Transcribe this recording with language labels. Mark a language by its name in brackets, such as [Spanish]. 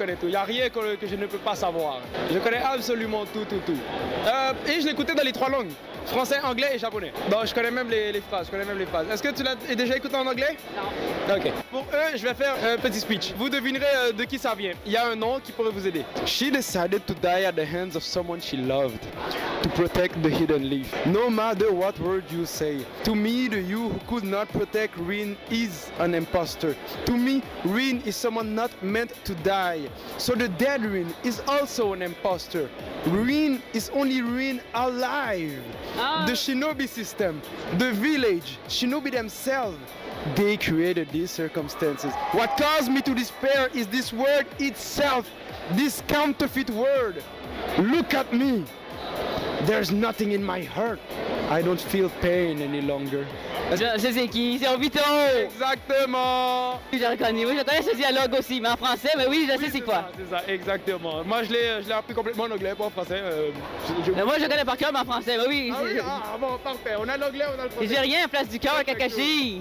[French] Il n'y a rien que je ne peux pas savoir. Je connais absolument tout. Et je l'écoutais dans les 3 langues. Français, anglais et japonais. Donc je connais même les phrases, Est-ce que tu l'as déjà écouté en anglais? Non. Ok. Pour eux, je vais faire un petit speech. Vous devinerez de qui ça vient. Il y a un nom qui pourrait vous aider. [English] She decided to die at the hands of someone she loved to protect the hidden leaf. No matter what word you say. To me, the you who could not protect Rin is an imposter. To me, Rin is someone not meant to die. So the dead Rin is also an imposter. Rin is only Rin alive. The shinobi system, the village, shinobi themselves, they created these circumstances. What caused me to despair is this word itself, this counterfeit word. Look at me. There's nothing in my heart. I don't feel pain any longer. [French] Je sais c'est qui, c'est Obito! Exactement! Je reconnais, oui, je connais ce dialogue aussi, mais en français, mais oui, je sais c'est quoi. C'est ça, exactement. Moi, je l'ai appris complètement en anglais, pas en français. Mais moi, je connais par cœur, mais en français, mais oui. Ah oui, bon, parfait. On a l'anglais, on a le français. J'ai rien à place du cœur, Kakashi.